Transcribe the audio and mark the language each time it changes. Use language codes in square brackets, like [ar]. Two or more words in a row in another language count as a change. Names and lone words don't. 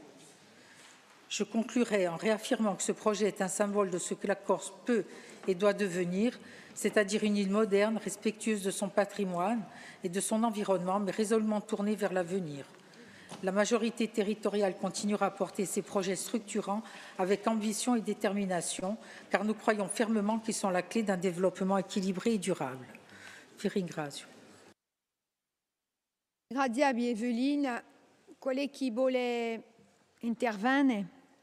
[fr] Je conclurai en réaffirmant que ce projet est un symbole de ce que la Corse peut et doit devenir, c'est-à-dire une île moderne, respectueuse de son patrimoine et de son environnement, mais résolument tournée vers l'avenir. La majorité territoriale continuera à porter ces projets structurants avec ambition et détermination, car nous croyons fermement qu'ils sont la clé d'un développement équilibré et durable. [it] Vi ringrazio. Grazie a Evelina. Qual è chi vuole intervenire?